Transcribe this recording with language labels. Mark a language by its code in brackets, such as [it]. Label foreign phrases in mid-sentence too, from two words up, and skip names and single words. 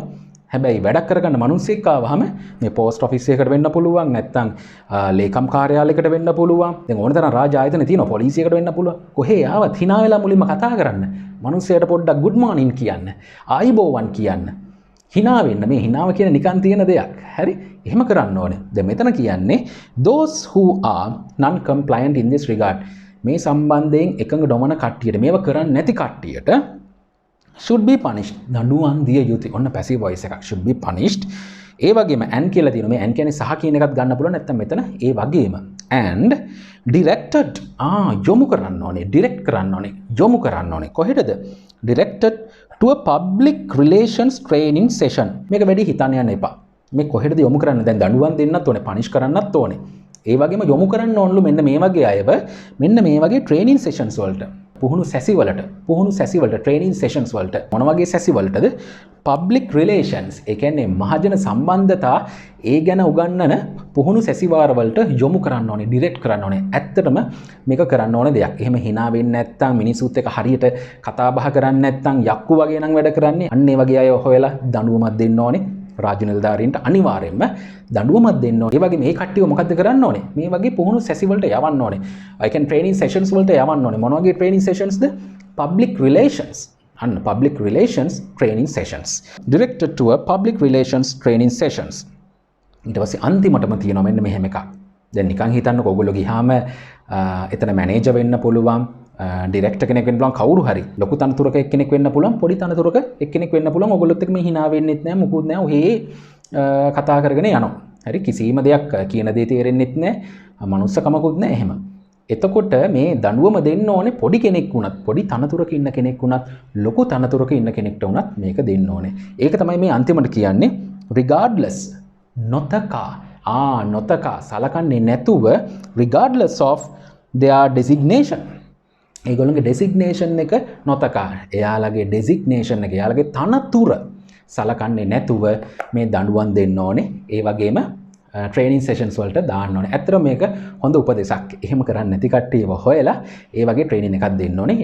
[si] හැබැයි වැඩක් කරගන්න මිනිස්සෙක් ආවම මේ [en] post office [si] එකකට වෙන්න පුළුවන් නැත්නම් ලේකම් කාර්යාලයකට වෙන්න පුළුවන්. දැන් ඕන තරම් රාජ්‍ය ආයතන තියෙනවා. පොලිසියකට වෙන්න පුළුවන්. කොහේ ආවත් hina වෙලා මුලින්ම කතා කරන්න. මිනිස්සයාට පොඩ්ඩක් [en] good morning [si] කියන්න. ආයිබෝවන් කියන්න. hina වෙන්න. මේ hinaව කියන නිකන් තියෙන දෙයක්. හරි? එහෙම කරන්න ඕනේ. දැන් මෙතන කියන්නේ [en] those who are non compliant in this regard. [si] මේ සම්බන්ධයෙන් එකඟ නොවන කට්ටියට මේව කරන්නේ නැති කට්ටියට [en] should be punished. [si] දඬුවම් දිය යුතුයි. ඔන්න [en] passive voice [si] එකක් [en] should be punished. [si] ඒ වගේම and කියලා තියෙනවා. මේ and කියන්නේ සහ කියන එකත් ගන්න පුළුවන්. නැත්නම් මෙතන ඒ වගේම [en] and directed [si] යොමු කරන්න ඕනේ. direct කරන්න ඕනේ. යොමු කරන්න ඕනේ. කොහෙටද? [en] directed to a public relations training session. [si] මේක වැඩි හිතන්න යන්න එපා. මේ කොහෙටද යොමු කරන්න? දැන් දඬුවම් දෙන්නත් ඕනේ. punish කරන්නත් ඕනේ. ඒ වගේම යොමු කරන්න ඕනලු මෙන්න මේ වගේ අයව මෙන්න මේ වගේ [en] training sessions [si] වලට. පුහුණු සැසිවලට [en] training sessions [si] වලට. මොන වගේ සැසිවලටද? [en] public relations. [si] ඒ කියන්නේ මහජන සම්බන්ධතා ඒ ගැන උගන්වන පුහුණු සැසිවාර වලට යොමු කරන්න ඕනේ, direct කරන්න ඕනේ. ඇත්තටම මේක කරන්න ඕන දෙයක්. එහෙම hina වෙන්නේ නැත්නම් මිනිසුත් එක්ක හරියට කතා බහ කරන්නේ නැත්නම් යක්කු වගේ නම් වැඩ කරන්නේ. අන්න ඒ වගේ අය හොයලා දඬුවමක් දෙන්න ඕනේ. රාජ්‍ය නිලධාරීන්ට අනිවාර්යයෙන්ම දඬුවමක් දෙන්න ඕනේ. ඒ වගේ මේ කට්ටිය මොකද්ද කරන්න ඕනේ? මේ වගේ පුහුණු සැසි වලට යවන්න ඕනේ. [en] I can training sessions [si] වලට යවන්න ඕනේ. මොන වගේ [en] training sessions [si] ද? [en] Public relations. And public relations training sessions. Directed to a public relations training sessions. [si] ඊට පස්සේ අන්තිමටම තියෙනවා මෙන්න මෙහෙම එකක්. දැන් නිකන් හිතන්නකෝ ඔයගොල්ලෝ ගියාම එතන මැනේජර් වෙන්න පුළුවන්, ඩිරෙක්ටර් කෙනෙක් වෙන්න පුළුවන්, කවුරු හරි ලොකු තනතුරක එක්කෙනෙක් වෙන්න පුළුවන්, පොඩි තනතුරක එක්කෙනෙක් වෙන්න පුළුවන්. ඔයගොල්ලොත් එක්ක මේ hina වෙන්නෙත් නෑ, මුකුත් නෑ. ඔහේ කතා කරගෙන යනවා. හරි, කිසිම දෙයක් කියන දේ තේරෙන්නෙත් නෑ, මනුස්සකමකුත් නෑ එහෙම. එතකොට මේ දඬුවම දෙන්න ඕනේ පොඩි කෙනෙක් වුණත්, පොඩි තනතුරක ඉන්න කෙනෙක් වුණත්, ලොකු තනතුරක ඉන්න කෙනෙක්ට වුණත් මේක දෙන්න ඕනේ. ඒක තමයි මේ අන්තිමට කියන්නේ regardless, නොතකා සලකන්නේ නැතුව [en] regardless of their designation. [si] ඒගොල්ලන්ගේ designation එක නොතකා, එයාලගේ designation එක, එයාලගේ තනතුර සලකන්නේ නැතුව මේ දඬුවම් දෙන්න ඕනේ. ඒ වගේම [en] training sessions [si] වලට දාන්න ඕනේ. ඇත්තටම මේක හොඳ උපදෙසක්. එහෙම කරන්නේ නැති කට්ටියව හොයලා ඒ වගේ training එකක් දෙන්න ඕනේ.